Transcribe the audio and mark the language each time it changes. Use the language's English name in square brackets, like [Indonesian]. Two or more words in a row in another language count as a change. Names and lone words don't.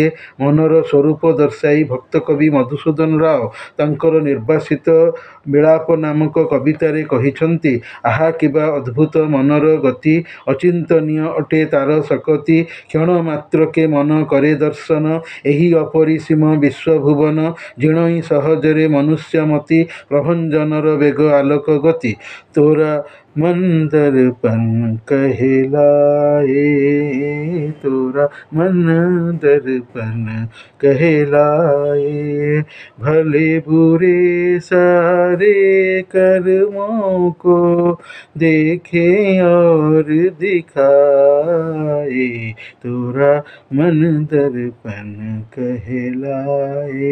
[Odia] ମନର ସ୍ୱରୂପ ଦର୍ଶାଇ ଭକ୍ତକବି ମଧୁସୂଦନ ରାଓ ତାଙ୍କର ନିର୍ବାସିତ ବିଳାପ ନାମକ କବିତାରେ କହିଛନ୍ତି, ଆହା କିବା ଅଦ୍ଭୁତ ମନର ଗତି। ଅଚିନ୍ତନୀୟ ଅଟେ ତାର ଶକତି। କ୍ଷଣ ମାତ୍ରକେ ମନ କରେ ଦର୍ଶନ। ଏହି ଅପରିସୀମ ବିଶ୍ୱଭୁବନ। ଜିଣଇ ସହଜରେ ମନୁଷ୍ୟମତି। ପ୍ରଭଞ୍ଜନର ବେଗ ଆଲୋକ ଗତି। [Hindi] ତୋରା मन दर्पण कहलाए, तोरा मन दर्पण कहलाए। भले बुरे सारे कर्मों को देखे और दिखाए, तोरा मन दर्पण कहलाए।